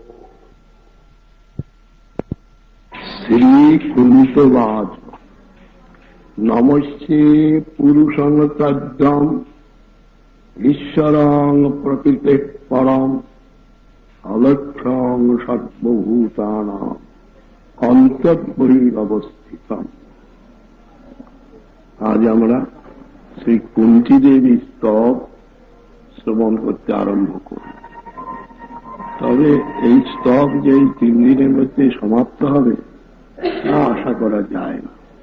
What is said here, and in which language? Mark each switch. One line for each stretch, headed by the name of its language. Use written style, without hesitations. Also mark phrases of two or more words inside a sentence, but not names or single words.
Sanskrit: श्री कुंतवाच नमस्ते पुरुषं तद्दम् ईश्वरं प्रकृते परम् अलक्ष्यं सर्वभूतानां অন্তর্বহিরবস্থিতম।
Bangla: আজ আমরা শ্রী কুন্তী দেবীর স্তব শ্রবণ করতে আরম্ভ করব। তবে এই স্তব যে 3 দিনের মধ্যে সমাপ্ত হবে তা আশা করা যায় না।